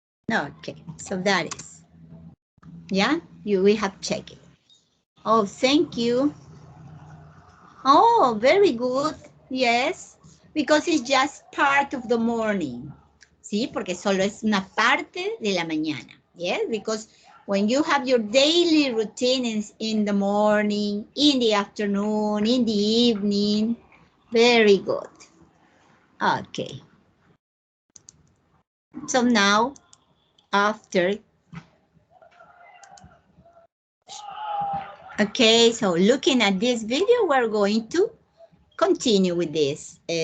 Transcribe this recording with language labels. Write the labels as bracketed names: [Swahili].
[English] Okay, so that is. Yeah, we have checked it. Oh, thank you. Oh, very good. Yes, because it's just part of the morning. [Spanish] Sí, porque solo es una parte de la mañana. [English] Yes, because when you have your daily routines in the morning, in the afternoon, in the evening, very good. Okay. So now, after, okay, so looking at this video, we're going to continue with this.